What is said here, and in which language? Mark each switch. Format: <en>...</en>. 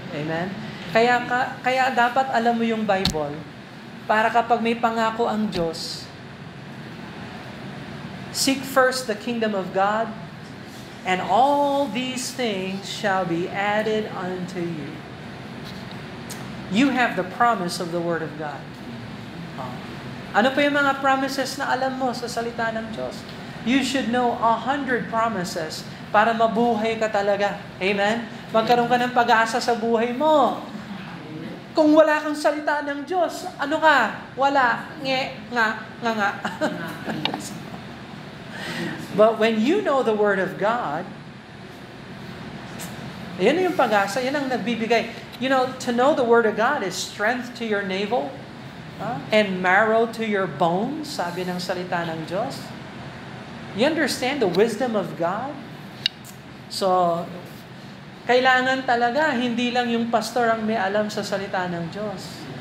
<en>Amen?</en> <tl>Kaya dapat alam mo yung Bible para kapag may pangako ang Diyos,</tl> <en>seek first the kingdom of God, and all these things shall be added unto you. You have the promise of the Word of God.</en> <tl>Ano pa yung mga promises na alam mo sa salita ng Diyos?</tl> <en>You should know 100 promises</en> <tl>para mabuhay ka talaga. Amen? Magkaroon ka ng pag-asa sa buhay mo. Kung wala kang salita ng Diyos, ano ka? Wala. Nga.</tl> <en>But when you know the Word of God,</en> <tl>yan yung pag-asa, yan ang nagbibigay.</tl> <en>You know, to know the Word of God is strength to your navel and marrow to your bones,</en> <tl>sabi ng salita ng Diyos.</tl> <en>You understand the wisdom of God?</en> <tl>So, kailangan talaga, hindi lang yung pastor ang may alam sa salita ng Diyos.</tl>